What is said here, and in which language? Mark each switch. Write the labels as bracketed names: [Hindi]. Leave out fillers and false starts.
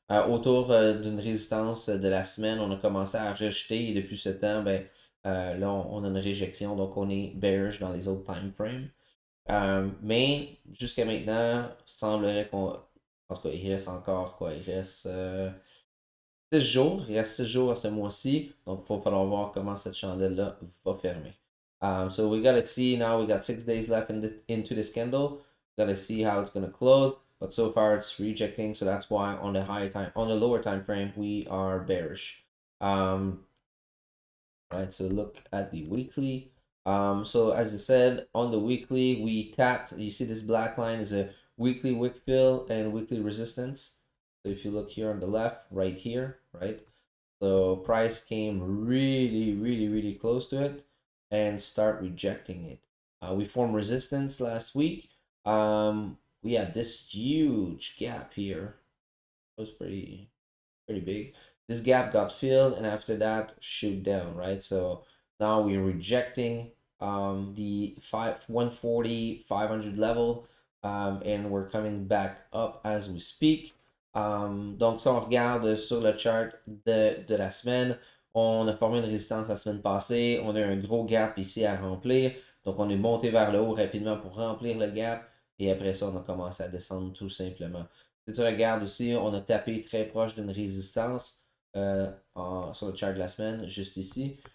[French] Autour d'une résistance de la semaine, on a commencé à rejeter et depuis ce temps, ben, là, on a une réjection, donc on est bearish dans les autres time frames. Mais jusqu'à maintenant, semblerait qu'on. En tout cas, il reste encore quoi? Il reste 6 jours. Il reste 6 jours à ce mois-ci. Donc, il va falloir voir comment cette chandelle-là va fermer. [English] So we gotta see now. We got 6 days left into this candle. Gotta see how it's gonna close. But so far it's rejecting. So that's why on the lower time frame, we are bearish. Um, right? So look at the weekly. So as I said, on the weekly, we tapped. You see this black line is a weekly wick fill and weekly resistance. So if you look here on the left, right here, right? So price came really, really, really close to it and start rejecting it. We formed resistance last week. We had this huge gap here. It was pretty big. This gap got filled, and after that, shoot down, right? So now we're rejecting the 140, 500 level, and we're coming back up as we speak. [French] Donc, si on regarde sur le chart de la semaine, on a formé une résistance la semaine passée. On a un gros gap ici à remplir. Donc, on est monté vers le haut rapidement pour remplir le gap. Et après ça, on a commencé à descendre tout simplement. Si tu regardes aussi, on a tapé très proche d'une résistance sur le chart de la semaine, juste ici.